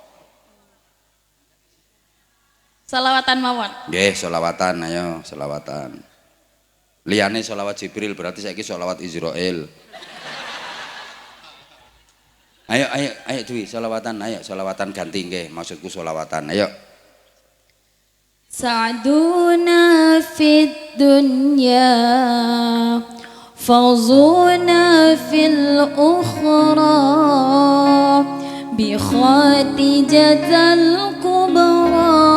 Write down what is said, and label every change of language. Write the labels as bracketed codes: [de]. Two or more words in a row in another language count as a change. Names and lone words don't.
[jv] Selawatan mawon. Nggih, selawatan ayo, selawatan. Liyane selawat Jibril berarti saiki selawat Israil. Ayo ayo ayo Dwi, selawatan ayo, selawatan ganti nggih, maksudku selawatan. Ayo. [ar] سعدونا في الدنيا فوزونا في الأخرى بخاتجة الكبرى